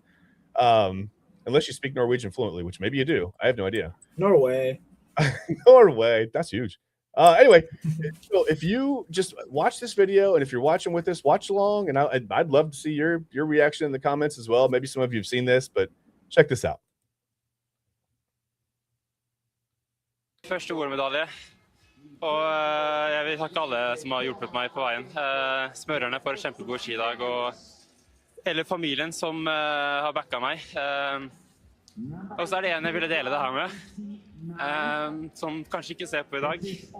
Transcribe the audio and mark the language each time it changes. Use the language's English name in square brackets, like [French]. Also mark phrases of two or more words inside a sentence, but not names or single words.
[English] Unless you speak Norwegian fluently, which maybe you do. I have no idea. Norway. Norway. That's huge. Anyway, so if you just watch this video, and if you're watching with us, watch along, and I'd love to see your reaction in the comments as well. Maybe some of you have seen this, but check this out. [Norwegian] Første OL-medalje, og jeg vil takke alle som har hjulpet meg på veien. Smørerne for en kjempegod skidag, og hele familien som har backa meg. Og så det en jeg ville dele det her med, som kanskje ikke ser på i dag.